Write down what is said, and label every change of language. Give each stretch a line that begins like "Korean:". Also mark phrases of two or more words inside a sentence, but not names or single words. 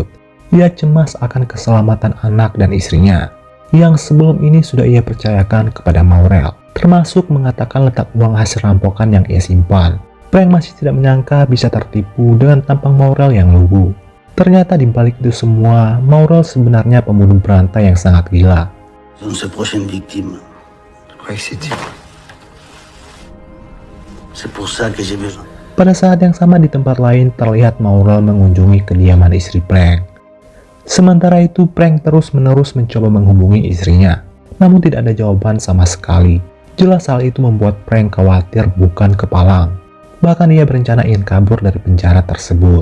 Indonesian: Ia cemas akan keselamatan anak dan istrinya, yang sebelum ini sudah ia percayakan kepada Maurel, termasuk mengatakan letak uang hasil rampokan yang ia simpan. Frank masih tidak menyangka bisa tertipu dengan tampang Maurel yang lugu. Ternyata di balik itu semua, Maurel sebenarnya pembunuh berantai yang sangat gila.
French: Sa prochaine victime. Je crois que c'est toi. C'est pour ça que j'ai besoin.
Indonesian: Pada saat yang sama di tempat lain terlihat Maurel mengunjungi kediaman istri Frank. Sementara itu Frank terus-menerus mencoba menghubungi istrinya, namun tidak ada jawaban sama sekali. Jelas hal itu membuat Frank khawatir bukan kepalang. Bahkan ia berencana ingin kabur dari penjara tersebut.